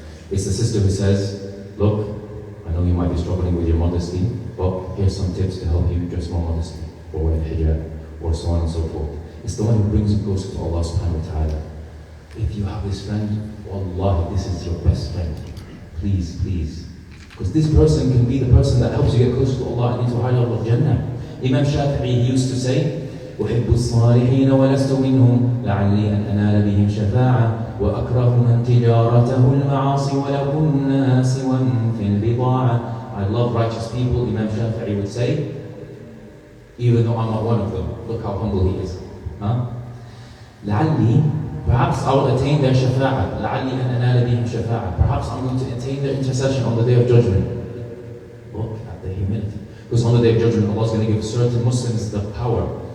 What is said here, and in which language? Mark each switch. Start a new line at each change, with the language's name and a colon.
English: It's the sister who says, look, I know you might be struggling with your modesty, but here's some tips to help you dress more modestly, or wear hijab, or so on and so forth. It's the one who brings you closer to Allah subhanahu wa ta'ala. If you have this friend, wallahi, this is your best friend. Please, please. Because this person can be the person that helps you get closer to Allah and into a high level of Jannah. Imam Shafi'i used to say,
Arabic: أحب الصالحين ولست منهم لعلي أن أنال بهم شفاعة وأكره من تجارته المعاصي ولو كنا سوا في البضاعة.
English: I love righteous people, Imam Shafi'i would say, even though I'm not one of them. Look how humble he is. لعلي, perhaps I will attain their shafa'ah.
Arabic: لعلي أن أنال بهم شفاعة.
English: Perhaps I'm going to attain their intercession on the day of judgment. Look at the humility. Because on the day of judgment, Allah is going to give certain Muslims the power